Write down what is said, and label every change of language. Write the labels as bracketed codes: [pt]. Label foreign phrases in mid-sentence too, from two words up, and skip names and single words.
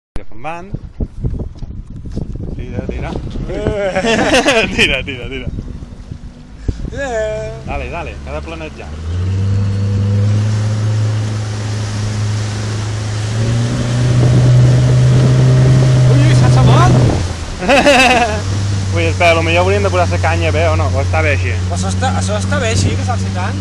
[ca] Agafa'm van. Tira, tira. Tira, tira, tira. [es] Dale, dale, [ca] que ha de planejar. Ui, s'ha xamat! Ui, espera, potser hauríem de posar la canya bé o no? O està bé així? Això està bé així, que s'ha aixecant?